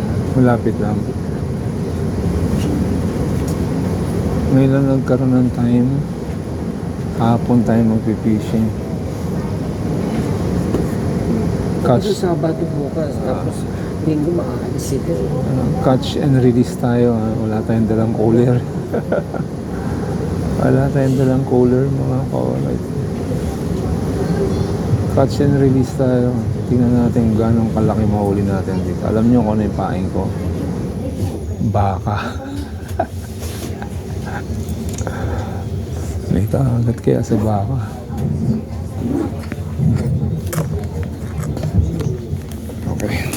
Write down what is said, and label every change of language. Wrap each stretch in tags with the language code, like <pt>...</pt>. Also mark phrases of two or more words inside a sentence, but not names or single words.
<tl>Malapit lang. Ngayon lang nagkaroon ng time. Hapon tayo magpipishing. Kasi Sabado bukas, tapos Linggo maaalis sila.</tl> <en>Catch and release</en> <tl>tayo. Wala tayong dalang cooler. Wala tayong dalang cooler mga ka-alright.</tl> <en>Catch and release</en> <tl>tayo. Tingnan natin gano'ng kalaki mahuli natin dito. Alam nyo kung ano yung paing ko? Baka. May kaagad kaya sa baka. Okay.</tl>